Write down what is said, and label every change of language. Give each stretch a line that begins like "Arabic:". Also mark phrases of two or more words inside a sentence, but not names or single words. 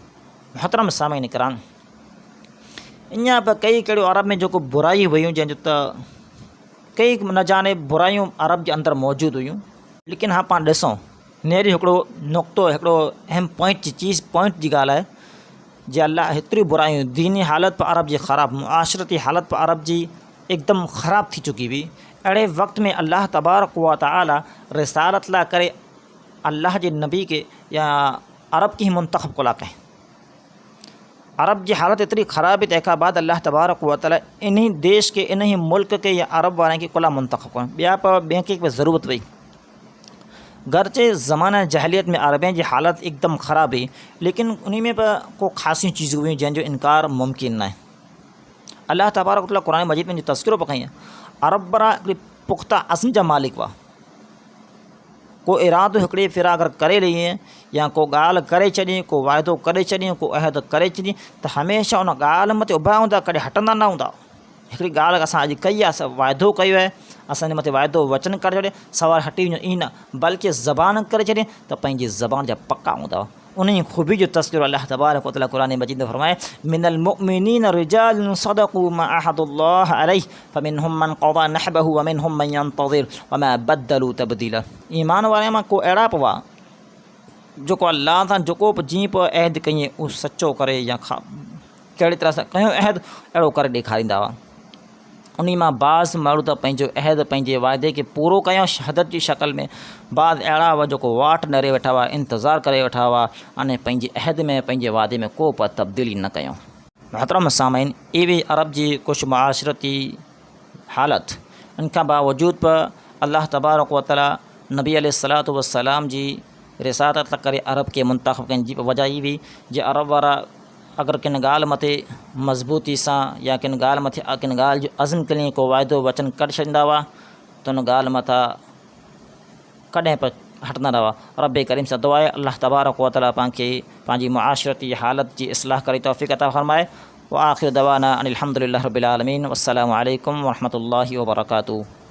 Sindhi: मोहतरम सामीन किराम, ईअं बि कई कहिड़ियूं अरब में जेको बुराई हुयूं जंहिंजो त कई न जाने बुराइयूं अरब जे अंदरि मौजूदु हुयूं। लेकिन हा पाण ॾिसूं नेरी हिकिड़ो नुक़्तो, हिकिड़ो अहम पॉइंट जी ॻाल्हि आहे जे अल्लाह हेतिरियूं बुराइयूं, दीनी हालत पर अरब जी ख़राबु, मुआशरती हालत पर अरब जी एकदमि ख़राबु थी चुकी हुई। अहिड़े वक़्त में
Arabic: الله تبارك وتعالى
Sindhi: रिसालत लाइ करे अल्लाह जे नबी के या अरब की ही मुंतख़ब कोला कई। अरब जी हालत एतिरी ख़राब हुई, तंहिंखां बाद
Arabic: الله تبارك وتعالى
Sindhi: इन्ही देश के, इन्ही मुल्क के या अरब वारनि खे कोला मुंतख़ब कयो। ॿिया ॿिए खे ज़रूरत हुई। गरचे ज़माना जहलियत में अरबें जी हालत एकदम ख़राब हुई, लेकिन उन में को ख़ासियूं चीज़ूं हुयूं जंहिंजो इनकार मुमकिन न आहे।
Arabic: الله تبارك وتعالى
Sindhi: क़ुरान मजीद में तज़किरो पकई है। अरब वारा हिकिड़ी पुख्ता अज़्म जा मालिक हुआ। को इरादो हिकिड़ी फेरा अगरि करे लई या को ॻाल्हि करे छॾी, को वाइदो करे छॾी, को अहद करे छॾी त हमेशह उन ॻाल्हि मथे उभा हूंदा, कॾहिं हटंदा न हूंदा। हिकिड़ी ॻाल्हि असां अॼु कई आहे, असां वाइदो कयो आहे, असांजे मथे वाइदो वचन करे छॾे सवार हटी वञो, ईअं न, बल्कि ज़बान करे छॾे त पंहिंजी ज़बान जा पक्का हूंदा। उन ख़ूबी जो तज़किरो
Arabic: الله تبارك وتعالى
Sindhi: क़ुरान मजीद में फरमाए
Arabic: من المؤمنين رجال صدقوا ما عاهدوا الله عليه فمنهم من قضى نحبه ومنهم من ينتظر وما بدلوا تبديلا.
Sindhi: ईमान वारे मां को अहिड़ा पवा जेको अल्लाह सां जेको बि जीअं पियो अहद कईं उहो सचो करे या कहिड़ी तरह सां कयो अहद अहिड़ो करे ॾेखारींदा हुआ। उन मां बाज़ माण्हू त पंहिंजो अहद, पंहिंजे वाइदे खे पूरो कयूं शहादत जी शक्ल में। बाज़ अहिड़ा हुआ जेको वाट नरे वेठा हुआ, इंतज़ारु करे वेठा हुआ, अने पंहिंजे अहद में, पंहिंजे वाइदे में को बि तब्दीली न कयूं। मोहतरम सामीन, इहे अरब जी कुझु मुआशरती हालत, इन खां बावजूद बि
Arabic: الله تبارك وتعالى
Sindhi: नबी
Arabic: عليه الصلاة والسلام
Sindhi: जी रिसालत करे अरब खे मुंतख़ब करण जी वजह ई हुई जे अरब वारा अगरि किन ॻाल्हि मथे मज़बूती सां या किन ॻाल्हि मथे किन ॻाल्हि जो अज़्म करी को वाइदो वचन करे छॾींदा हुआ त उन ॻाल्हि मथां कॾहिं बि हटंदा न हुआ। रब करीम सां दुआ आहे
Arabic: الله تبارك وتعالى
Sindhi: पाण खे पंहिंजी मुआशरती हालत जी इस्लाह करे तौफ़ीक़ अता फ़रमाए।
Arabic: وآخر دعوانا أن الحمد لله رب العالمين. والسلام عليكم ورحمة الله وبركاته.